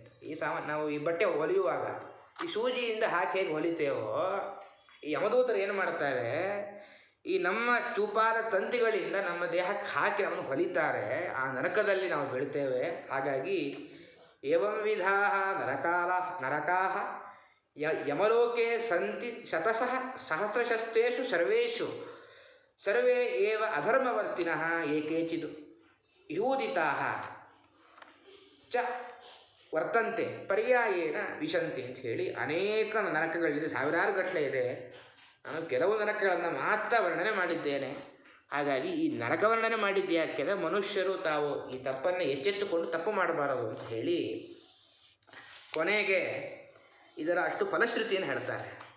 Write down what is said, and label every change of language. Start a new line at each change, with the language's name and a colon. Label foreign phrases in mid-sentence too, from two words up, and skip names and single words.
Kannada: ಈ ನಾವು ಈ ಬಟ್ಟೆ ಹೊಲಿಯುವಾಗ ಈ ಸೂಜಿಯಿಂದ ಹಾಕಿ ಹೇಗೆ ಹೊಲಿತೇವೋ ಈ ಯಮದೂತರು ಏನು ಮಾಡ್ತಾರೆ, ಈ ನಮ್ಮ ಚೂಪಾದ ತಂತಿಗಳಿಂದ ನಮ್ಮ ದೇಹಕ್ಕೆ ಹಾಕಿ ನಮ್ಮನ್ನು ಹೊಲಿತಾರೆ. ಆ ನರಕದಲ್ಲಿ ನಾವು ಬೀಳ್ತೇವೆ. ಹಾಗಾಗಿ
Sanskrit: ಏವಂ ವಿಧಾ ನರಕಾ ಯಮಲೋಕೆ ಸಂತಿ ಶತಶಃ ಸಹಸ್ರಶಸ್ತೇಷು ಸರ್ವೇಷು ಸರ್ವೇ ಏವ ಅಧರ್ಮವರ್ತಿನಃ ಏಕೇಚಿದು ಯೂದಿತಾಃ ಚ ವರ್ತಂತೆ ಪರ್ಯಾಯೇನ ವಿಶಂತಿ
Kannada: ಅಂತ ಹೇಳಿ ಅನೇಕ ನರಕಗಳಿದೆ, ಸಾವಿರಾರು ಗಟ್ಟಲೆ ಇದೆ. ನಾನು ಕೆಲವು ನರಕಗಳನ್ನು ಮಾತ್ರ ವರ್ಣನೆ ಮಾಡಿದ್ದೇನೆ. ಹಾಗಾಗಿ ಈ ನರಕ ವರ್ಣನೆ ಮಾಡಿದ್ದು ಯಾಕೆಂದರೆ ಮನುಷ್ಯರು ತಾವು ಈ ತಪ್ಪನ್ನು ಎಚ್ಚೆತ್ತುಕೊಂಡು ತಪ್ಪು ಮಾಡಬಾರದು ಅಂತ ಹೇಳಿ ಕೊನೆಗೆ ಇದರ ಅಷ್ಟು ಫಲಶ್ರುತಿಯನ್ನು ಹೇಳ್ತಾರೆ.